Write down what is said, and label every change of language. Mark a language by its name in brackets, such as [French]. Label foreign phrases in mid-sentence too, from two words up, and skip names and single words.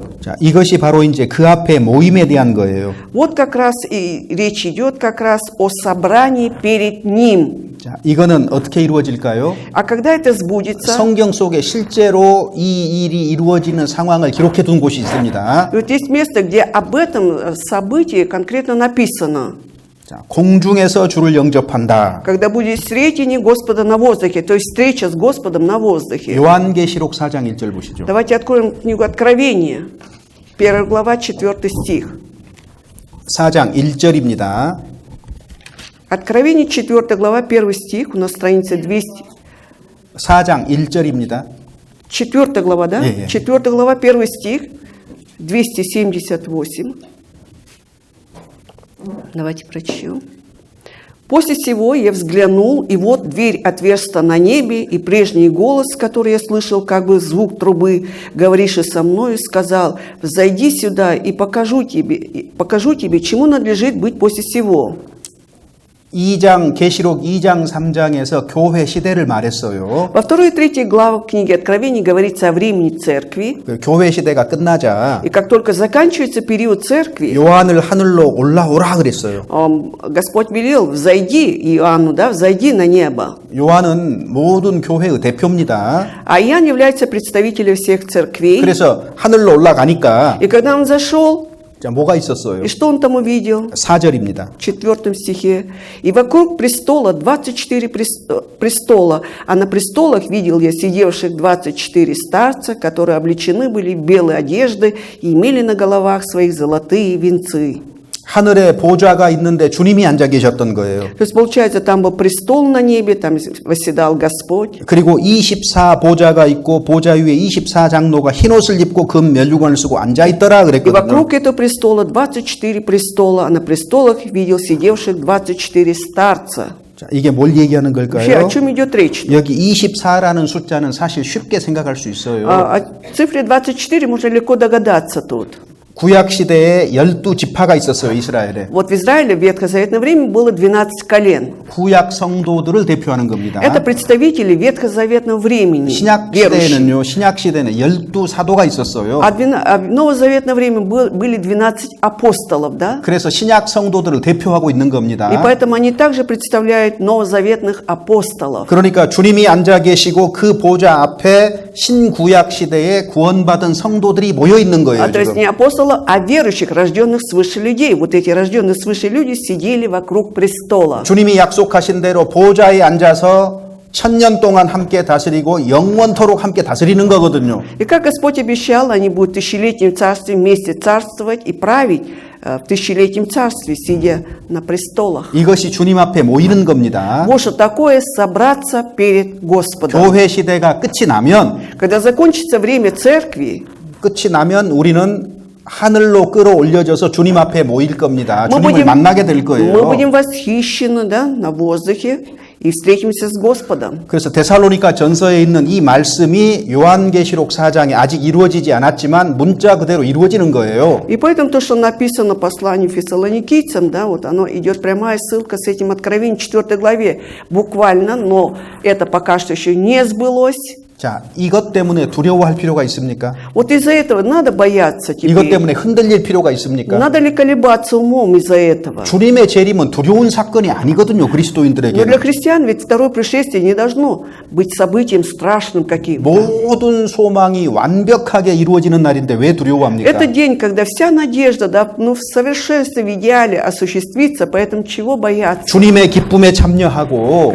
[Korean] 자, 이것이 바로 이제 그 앞에 모임에 대한 거예요. [Russian] Вот как раз и речь идет как раз о собрании перед Ним. [Korean] 자, 이거는 어떻게 이루어질까요? [Russian] А когда это сбудется, [Korean] 성경 속에 실제로 이 일이 이루어지는 상황을 기록해 둔 곳이 있습니다. [Russian] и вот есть место, где об этом событии конкретно написано. [Korean] 자, 공중에서 주를 영접한다. [Russian] Когда будет встретение Господа на воздухе, то есть встреча с Господом на воздухе. [Korean] 요한계시록 4장 1절 보시죠. [Russian] Давайте откроем книгу Откровения, 1 глава, 4 стих. [Korean] 4장 1절입니다. [Russian] Откровение, 4 глава, 1 стих, у нас страница 200. [Korean] 4장 1절입니다. [Russian] 4 глава, да? Не. 4 глава, 1 стих, 278. Давайте прочтем. «После сего я взглянул, и вот дверь отверста на небе, и прежний голос, который я слышал, как бы звук трубы, говоривший со мною, сказал: взойди сюда, и покажу тебе, чему надлежит быть после сего». [Korean] 2장 계시록 2장 3장에서 교회 시대를 말했어요. [Russian] Во 2 и 3 главах книги Откровений говорится о времени церкви, [Korean] 그 교회 시대가 끝나자 [Russian] и как только заканчивается период церкви, [Korean] 요한을 하늘로 올라오라 그랬어요. [Russian] Господь велел: взойди, Иоанну, да, взойди на небо. [Korean] 요한은 모든 교회의 대표입니다. [Russian] А Иоанн является представителем всех церквей. [Korean] 그래서 하늘로 올라가니까 [Russian] И когда он зашел, [Korean] 자, 뭐가 있었어요? [Russian] и что он там увидел? [Korean] 4절입니다. [Russian] В 4 стихе. «И вокруг престола 24 престола, а на престолах видел я сидевших 24 старца, которые облечены были в белые одежды и имели на головах своих золотые венцы». [Korean] 하늘에 보좌가 있는데 주님이 앉아 계셨던 거예요. [Russian] То есть, получается, там был престол на небе, там восседал Господь. [Korean] 그리고 24 보좌가 있고 보좌 위에 24 장로가 흰 옷을 입고 금 면류관을 쓰고 앉아 있더라 [Russian] И [Korean] 그랬거든요. [Russian] вокруг этого престола 24 престола, а на престолах видел сидевших 24 старца. [Korean] 자, 이게 뭘 얘기하는 [Russian] Вообще, о [Korean] 걸까요? [Russian] чем идет речь? [Korean] 여기 24라는 숫자는 사실 쉽게 생각할 수 있어요. [Russian] О цифре 24 можно легко догадаться тут. [Korean] 구약 시대에 12지파가 있었어요, 이스라엘에. [Russian] Вот в Израиле в ветхозаветное время было 12 колен. [Korean] 구약 성도들을 대표하는 겁니다. [Russian] Это представители ветхозаветного времени. [Korean] 신약 [Russian] верующие. [Korean] 시대에는요, 신약 시대는 12사도가 있었어요. [Russian] А в новозаветное время были 12 апостолов, да? [Korean] 그래서 신약 성도들을 대표하고 있는 겁니다. [Russian] И поэтому они также представляют новозаветных апостолов. [Korean] 그러니까 주님이 앉아 계시고 그 보좌 앞에 신구약 시대에 구원받은 성도들이 모여 있는 거예요. [Russian] То есть [Korean] 지금. [Russian] не апостолов, а верующих, рожденных свыше людей. Вот эти рожденные свыше люди сидели вокруг престола. [Korean] 주님이 약속하신 대로 보좌에 앉아서 1000년 동안 함께 다스리고 영원토록 함께 다스리는 거거든요. [Russian] И как Господь обещал, они будут в тысячелетнем царстве вместе царствовать и править в тысячелетнем царстве, сидя на престолах. [Korean] 이것이 주님 앞에 모이는 겁니다. [Russian] Вот что такое собраться перед Господом. [Korean] 교회 시대가 끝이 나면 [Russian] Когда закончится время церкви, [Korean] 끝이 나면 우리는 하늘로 끌어올려져서 주님 앞에 모일 겁니다. [Russian] мы [Korean] 주님을 만나게 될 거예요. [Russian] будем восхищены, да, на воздухе и встретимся с Господом. [Korean] 그래서 데살로니가 전서에 있는 이 말씀이 요한계시록 4장에 아직 이루어지지 않았지만 문자 그대로 이루어지는 거예요. [Russian] И поэтому то, что написано в послании фессалоникийцам, да, вот оно идет прямая ссылка с этим откровением 4 главе, буквально, но это пока что еще не сбылось. [Korean] 자, 이것 때문에 두려워할 필요가 있습니까? [Russian] Вот из-за этого надо бояться [Korean] 이것 [Russian] теперь. [Korean] 때문에 흔들릴 필요가 있습니까? [Russian] Надо ли колебаться умом из-за этого? [Korean] 주님의 재림은 두려운 사건이 아니거든요, [Russian] Но для [Korean] 그리스도인들에게는. [Russian] христиан ведь второе пришествие не должно быть событием страшным каким-то. [Korean] 모든 소망이 완벽하게 이루어지는 날인데 왜 두려워합니까? [Russian] Это день, когда вся надежда, да, ну, в совершенстве, в идеале осуществится, поэтому чего бояться? [Korean] 주님의 기쁨에 참여하고